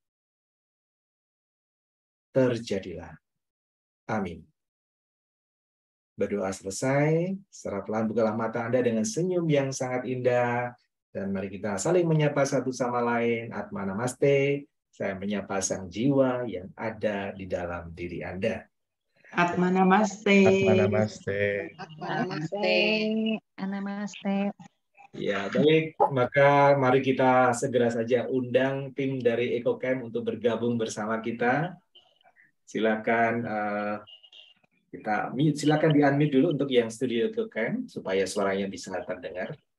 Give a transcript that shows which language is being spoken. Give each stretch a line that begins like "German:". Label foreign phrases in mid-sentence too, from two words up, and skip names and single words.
Indonesian: Terjadilah. Amin. Berdoa selesai, secara pelan bukalah mata Anda dengan senyum yang sangat indah. Dan mari kita saling menyapa satu sama lain.
Sanskrit: Atma Namaste,
Indonesian: saya menyapa sang jiwa yang ada di dalam diri Anda.
Sanskrit: Atma Namaste. Atma Namaste. Namaste. Namaste.
Indonesian: Ya, baik. Maka mari kita segera saja undang tim dari EcoCamp untuk bergabung bersama kita. Silakan silakan di-unmute dulu untuk yang studio EcoCamp supaya suaranya bisa terdengar.